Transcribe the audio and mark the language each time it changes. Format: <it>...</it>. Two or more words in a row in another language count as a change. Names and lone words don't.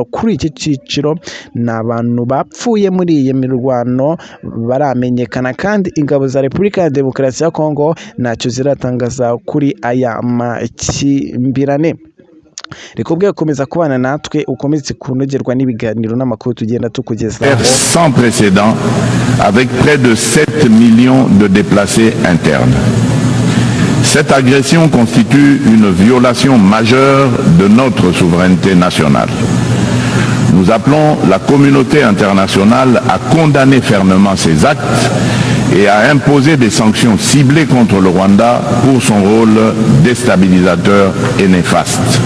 <rw>Kuri iki cyiciro n'abantu bapfuye muri iyi mirwano baramenyekana, kandi ingabo za Repubulika ya Demokarasi ya Kongo ntacyo ziratangaza kuri aya makimbirane. Rikubwiye gukomeza kubana natwe ukomeze kunogerwa n'ibiganiro n'amakuru tugenda tukugezaho.</rw> <fr>Sans précédent, avec près de 7 millions de déplacés internes. Cette agression constitue une violation majeure de notre souveraineté nationale. Nous appelons la communauté internationale à condamner fermement ces actes et à imposer des sanctions ciblées contre le Rwanda pour son rôle déstabilisateur et néfaste.</fr>